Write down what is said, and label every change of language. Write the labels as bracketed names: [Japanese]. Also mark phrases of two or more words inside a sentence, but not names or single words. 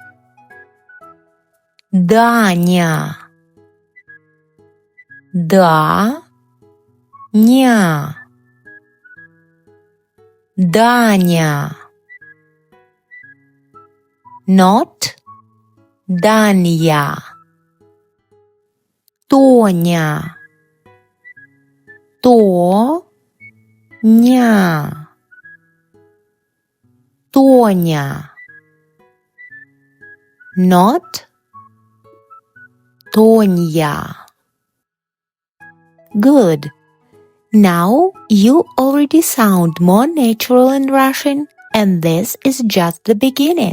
[English] Даня, Даня, Даня, not Даня. Тоня, Тоня, Тоня, not Tonya. Good. Now you already sound more natural in Russian, and this is just the beginning.